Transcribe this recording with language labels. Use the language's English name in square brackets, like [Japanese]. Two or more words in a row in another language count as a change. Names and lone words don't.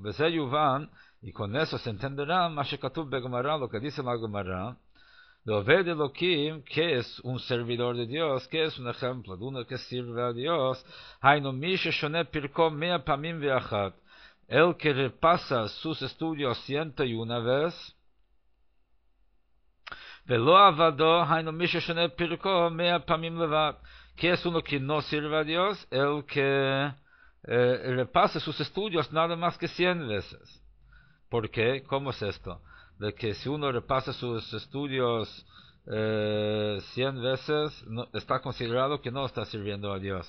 [Hebrew] בזה יובן, [Spanish] y con eso se entenderá [Hebrew] מה שכתוב בגמרא, [Spanish] lo que dice la Gemara, de [Hebrew] עובד אלהים, [Spanish] que es un servidor de Dios, que es un ejemplo de uno que sirve a Dios. [Hebrew] היינו מי ששונה פרקו מאה פעמים ואחד, [Spanish] el que repasa sus estudios 101 veces. [Hebrew] ולא עבדו, היינו מי ששונה פרקו מאה פעמים לבד, [Spanish] que es uno que no sirve a Dios, el que repasa sus estudios nada más que 100 veces. ¿Por qué? ¿Cómo es esto? De que si uno repasa sus estudios 100 veces, no, está considerado que no está sirviendo a Dios.